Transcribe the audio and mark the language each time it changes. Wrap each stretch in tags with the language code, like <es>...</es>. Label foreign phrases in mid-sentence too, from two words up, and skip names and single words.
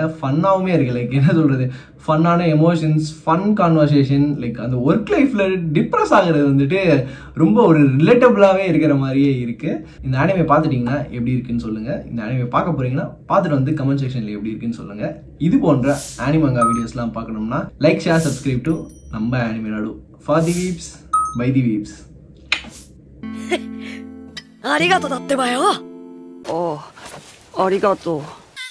<ta>ஃபன்னாவுமே இருக்கு, லைக் என்ன சொல்றது, ஃபன்னான</ta> <en>emotions, fun conversation,</en> <ta>லைக் அந்த</ta> <en>work lifeல</en> <ta>டிப்ரெஸ் ஆகுறது வந்துட்டு ரொம்ப ஒரு ரிலேட்டபிளாவே இருக்கிற மாதிரியே இருக்கு. இந்த அனிமே பார்த்துட்டீங்கன்னா எப்படி இருக்குன்னு சொல்லுங்க. இந்த அனிமே பார்க்க போறீங்கன்னா பார்த்துட்டு வந்து</ta> <en>comment sectionல</en> <ta>எப்படி இருக்குன்னு சொல்லுங்க. இது போன்ற அனிமங்கா வீடியோஸ்லாம் பார்க்கணும்னா</ta> <en>like, share, subscribe to</en> <ta>நம்ம அனிமே நாடு.</ta> <en>For the weebs by the weebs.</en> <ja>ありがとうだってばよ。ああ、ありがとう。</ja>